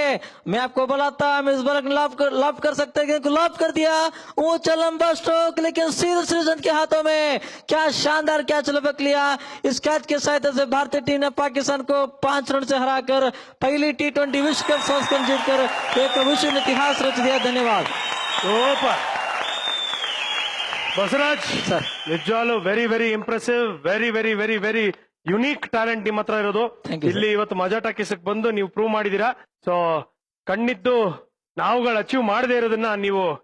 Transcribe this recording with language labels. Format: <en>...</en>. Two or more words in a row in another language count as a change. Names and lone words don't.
<hi>मैं आपको बताता मिसबा लॉब कर सकते हैं, लॉब कर दिया। ऊंचा लंबा स्ट्रोक लेकिन सीधे सृजन के हाथों में। क्या शानदार कैच लपक लिया। इस कैच के सहायता से भारतीय टीम ने पाकिस्तान को 5 रन से हराकर पहली T20 विश्व कप संस्करण जीतकर एक विश्व इतिहास रच दिया। धन्यवाद</hi> <kn>ಸೂಪರ್ ಬಸವರಾಜ್ ಸರ್। ನಿಜವಾಗ್ಲೂ</kn> <en>very impressive, very unique talent</en> <kn>ನಿಮ್ಮ ಹತ್ರ ಇರೋದು.</kn> <en>Thank you, sir.</en> <kn>ಇಲ್ಲಿ ಇವತ್ತು ಮಜಾ ಟಾಕೀಸಕ್ಕೆ ಬಂದು ನೀವು ಪ್ರೂವ್ ಮಾಡಿದೀರಾ. ಸೊ ಕಣ್ಣಿದ್ದು ನಾವುಗಳು ಅಚೀವ್ ಮಾಡದೇ ಇರೋದನ್ನ ನೀವು</kn>